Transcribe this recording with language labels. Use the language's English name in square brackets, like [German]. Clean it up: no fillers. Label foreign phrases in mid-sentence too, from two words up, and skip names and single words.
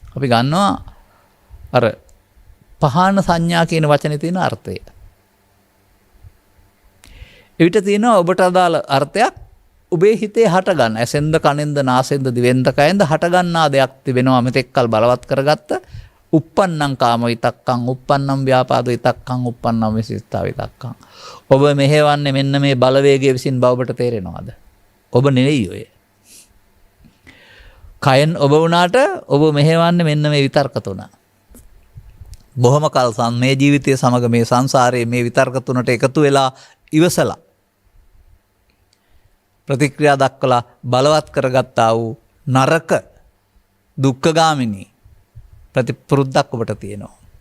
[Sinhala] අපි ගන්නවා අර පහන සංඥා කියන වචනේ තියෙන අර්ථය. එවිට තියෙනවා ඔබට අදාළ අර්ථයක් ඔබේ හිතේ හටගන්න. ඇසෙන්ද කනෙන්ද නාසෙන්ද දිවෙන්ද කයෙන්ද හටගන්නා දෙයක් තිබෙනවා මෙතෙක්කල් බලවත් කරගත්ත. [Pali] uppannam kama vitakkan uppannam ව්‍යාපාද විතක්කං uppannam විසිතා විතක්කං. [Sinhala] ඔබ මෙහෙවන්නේ මෙන්න මේ බලවේගය විසින් බව ඔබට තේරෙනවද? ඔබ නෙවෙයි ඔය. කයෙන් ඔබ වුණාට ඔබ මෙහෙවන්නේ මෙන්න මේ විතර්ක තුන. බොහොම කල් මේ ජීවිතය සමග මේ සංසාරයේ මේ විතර්ක තුනට එකතු වෙලා ඉවසලා ප්‍රතික්‍රියා දක්වලා බලවත් කරගත්තා වූ නරක දුක්ඛගාමිනී ප්‍රතිපුරුද්දක් ඔබට තියෙනවා.